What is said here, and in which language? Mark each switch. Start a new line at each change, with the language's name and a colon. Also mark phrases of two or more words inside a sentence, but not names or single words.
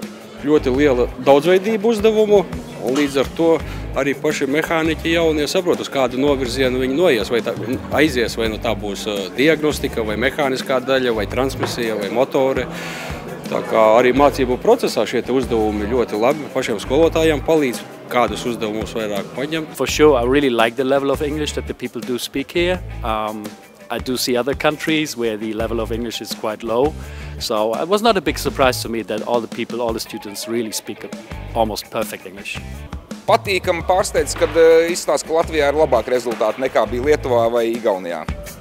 Latvian: Ļoti liela daudzveidība uzdevumu, un līdz ar to arī paši mehāniķi jaunie saprot, uz kādu novirzienu viņi noies, vai aizies, vai tā būs diagnostika, vai mehāniskā daļa, vai transmisija, vai motori. Tā kā arī mācību procesā šie uzdevumi ļoti labi pašiem skolotājiem palīdz, kādus uzdevumus vairāk paņemt.
English: For sure, I really like the level of English that the people do speak here. I do see other countries where the level of English is quite low. So it was not a big surprise to me that all the students really speak almost perfect English.
Latvian: Patīkami pārsteidz, kad izstāsta, ka Latvijā ir labāki rezultāti nekā bija Lietuvā vai Igaunijā.